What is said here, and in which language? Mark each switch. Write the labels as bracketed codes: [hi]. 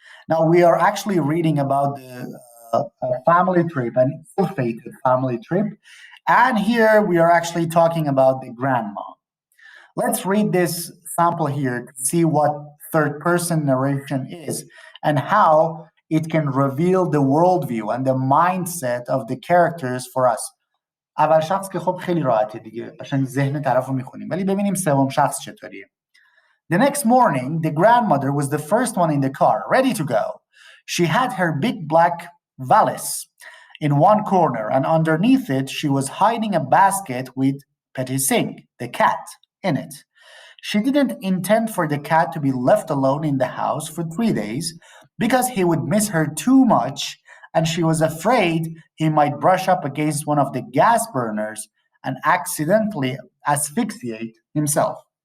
[en] Now, we are actually reading about a family trip, an ill-fated family trip. And here we are actually talking about the grandma. Let's read this sample here to see what third-person narration is and how it can reveal the worldview and the mindset of the characters for us. [fa] اول شخص که خب خیلی راحته دیگه، قشنگ ذهن طرفو میخونیم، ولی ببینیم سوم شخص چطوریه. [en] The next morning, the grandmother was the first one in the car, ready to go. She had her big black valise in one corner, and underneath it, she was hiding a basket with Petit Singh, the cat, in it. She didn't intend for the cat to be left alone in the house for 3 days because he would miss her too much, and she was afraid he might brush up against one of the gas burners and accidentally asphyxiate himself.